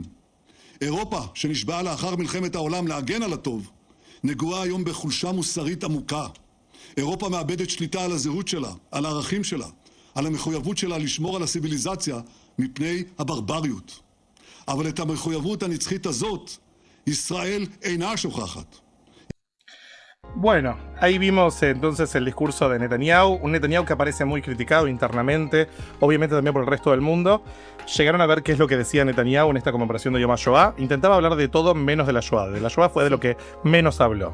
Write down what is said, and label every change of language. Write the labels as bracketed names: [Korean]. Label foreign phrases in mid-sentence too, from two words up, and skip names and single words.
[Hebrew] אירופה, שנשבעה לאחר מלחמת העולם להגן על הטוב, נגועה היום בחולשה מוסרית עמוקה. אירופה מאבדת שליטה על הזהות שלה, על הערכים שלה, על המחויבות שלה לשמור על הסיביליזציה מפני הברבריות. אבל את המחויבות הנצחית הזאת, ישראל אינה שוכחת. [Spanish] Bueno, ahí vimos entonces el discurso de Netanyahu, un Netanyahu que aparece muy criticado internamente, obviamente también por el resto del mundo. Llegaron a ver qué es lo que decía Netanyahu en esta conmemoración de Yom HaShoah. Intentaba hablar de todo menos de la Shoah. De la Shoah fue de lo que menos habló.